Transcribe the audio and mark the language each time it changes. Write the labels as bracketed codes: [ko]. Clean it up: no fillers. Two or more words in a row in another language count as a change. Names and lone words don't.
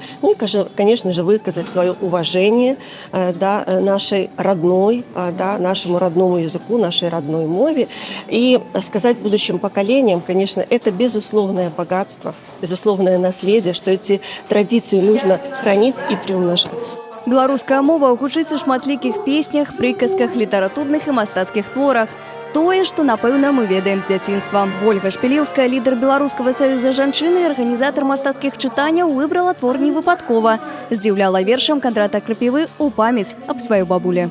[ru] Ну и, конечно же, выказать свое уважение нашей родной, нашему родному языку, нашей родной мове. И сказать будущим поколениям, конечно, это безусловное богатство, безусловное наследие, что эти традиции нужно хранить и приумножать. [be] Беларуская мова гучыць у шматлікіх песнях, прыказках, літаратурных і мастацкіх творах. Тое, што, напэўна, мы ведаем з дзяцінства. Ольга Шпілеўская, лідар Беларускага саюза жанчын і арганізатар мастацкіх чытанняў, выбрала твор невыпадкова. Здзіўляла вершам Кандрата Крапівы ў памяць аб сваёй бабулі.